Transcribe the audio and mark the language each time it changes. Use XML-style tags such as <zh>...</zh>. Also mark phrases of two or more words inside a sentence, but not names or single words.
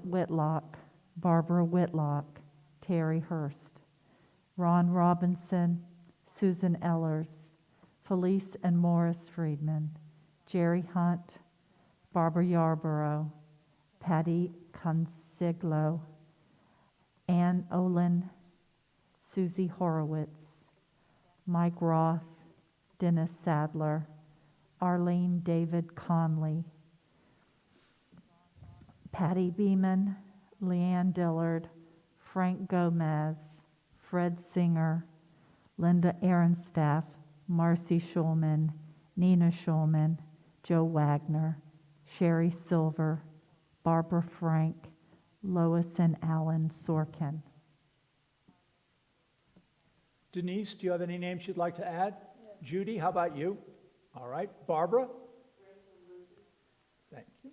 <en>Whitlock, Barbara Whitlock, Terry Hurst, Ron Robinson, Susan Ellers, Felice and Morris Friedman, Jerry Hunt, Barbara Yarborough, Patty Consiglo, Ann Olin, Susie Horowitz, Mike Roth, Dennis Sadler, Arlene David Conley, Patty Beeman, Leanne Dillard, Frank Gomez, Fred Singer, Linda Ehrenstaff, Marcy Schulman, Nina Schulman, Joe Wagner, Sherry Silver, Barbara Frank, Lois and Alan Sorkin. Denise, do you have any names you'd like to add? Yeah. Judy, how about you? All right. Barbara? Thank you.</en>